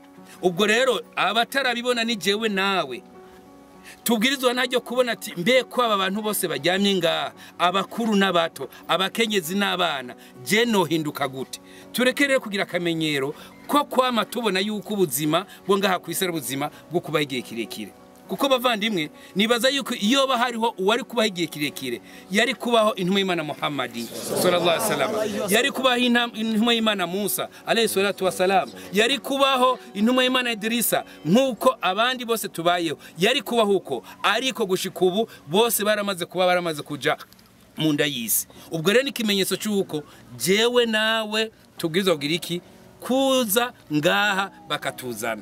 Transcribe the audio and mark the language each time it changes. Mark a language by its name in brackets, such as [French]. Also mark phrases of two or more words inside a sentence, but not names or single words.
[Rundi] Ubwo rero abatarabibona ni jewe nawe tubwirizwa ntajyo kubona ati mbe ko aba bantu bose bajyamye ngaha, abakuru n'abato, abakenyezi n'abana, je no hinduka gute? Turekerere kugira akamenyero ko kwama tubona yuko ubuzima bwo ngaha kwisera ubuzima bwo kuba igihe kirekire. Kuko bavandimwe nibaza yuko iyo bahariho uwari kubaho igihe kirekire yari kubaho intumwa y'Imana Muhammadi [Arabic] صلى الله عليه وسلم, [Rundi] yari kubaho intumwa y'Imana Musa [Arabic] عليه الصلاة والسلام, [Rundi] yari kubaho intumwa y'Imana Idrisa, nkuko abandi bose tubayeho yari kubaho uko. Ariko gushika ubu bose baramaze kuja mu nda y'isi. Ubwo rero n'ikimenyetso cy'uko jewe nawe tubwirizwa kugira iki kuza ngaha bakatuzana.